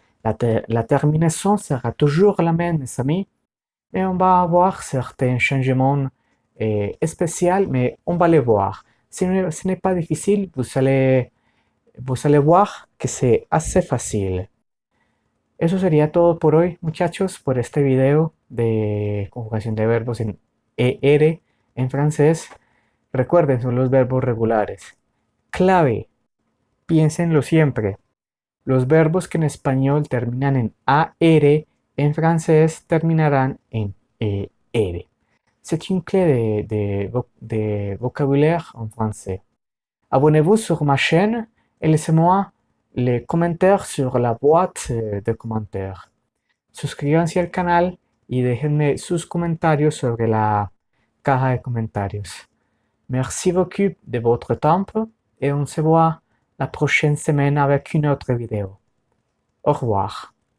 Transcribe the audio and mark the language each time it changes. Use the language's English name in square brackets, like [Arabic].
[French] La terminaison sera toujours la même, mes amis, et on va avoir certains changements spéciaux, mais on va les voir. Ce n'est pas difficile, vous allez voir que c'est assez facile. [Spanish] Eso sería todo por hoy, muchachos, por este video de conjugación de verbos en ER en francés. Recuerden, son los verbos regulares. Clave, piénsenlo siempre. Los verbos que en español terminan en AR, en francés terminarán en ER. [French] C'est une clé de vocabulaire en français. Abonnez-vous sur ma chaîne et laissez-moi les commentaires sur la boîte de commentaires. [Spanish] Suscríbanse al canal y déjenme sus comentarios sobre la caja de comentarios. [French] Merci beaucoup de votre temps et on se voit la prochaine semaine avec une autre vidéo. Au revoir.